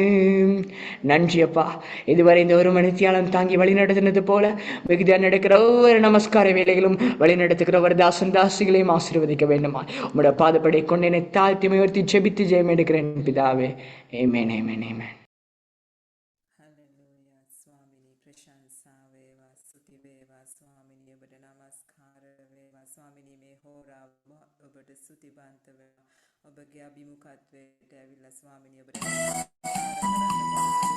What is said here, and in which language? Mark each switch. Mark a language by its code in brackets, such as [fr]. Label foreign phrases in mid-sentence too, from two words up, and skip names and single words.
[ta] நன்றி அப்பா, இதுவரை இந்த ஒரு மணித்தியாலம் தாங்கி வழி நடத்தினது போல மிகுதியாக நடக்கிற ஒவ்வொரு நமஸ்கார வேலைகளும் வழி நடத்துகிற ஒரு தாசன் தாசிகளையும் ஆசீர்வதிக்க வேண்டுமா உம்முடைய பாதப்படை கொண்டு என்னை தாழ்த்தி உயர்த்தி ஜெபித்து ஜெயம் எடுக்கிறேன் பிதாவே. ஆமென், ஆமென், ஆமென். [si] ස්වාමිනී මේ හෝරාව ඔබට ස්තුතිවන්ත වෙනවා. ඔබගේ අභිමුඛත්වයට ඇවිල්ලා ස්වාමිනී ඔබට